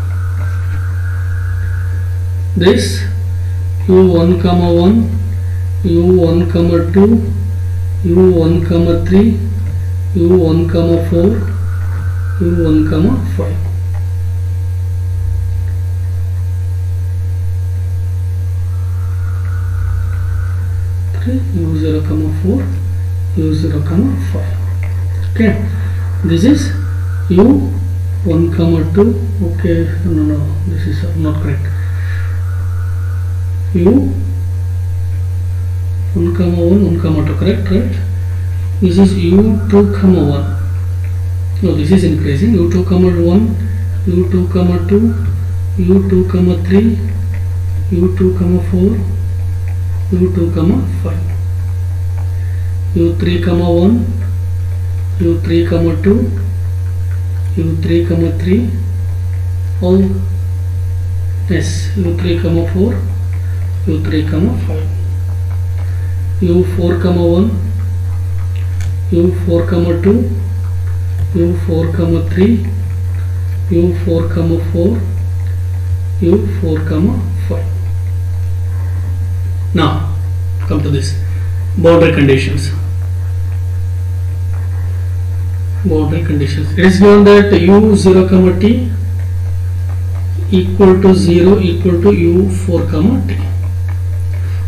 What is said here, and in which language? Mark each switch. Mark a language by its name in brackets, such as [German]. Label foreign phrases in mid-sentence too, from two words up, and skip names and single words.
[English] This u1, 1, u1, 2, u1, 3, u1, 4, u1, 5. u0, 4, u0, 5. Okay, this is u1, 2. Okay, no, this is not correct. u1, 1, 2, correct, right? This is u2, 1. No, this is increasing. u2, 1, u2, 2, u2, 3, u2, 4, u2, 5, u3, 1, u3, 2, u3, 3, all yes, u3, 4, u3, 5, u4, 1, u4, 2, u4, 3, u4, 4, u4, 5. Now come to this boundary conditions. Boundary conditions. It is given that u0, t equal to 0 equal to u4, t.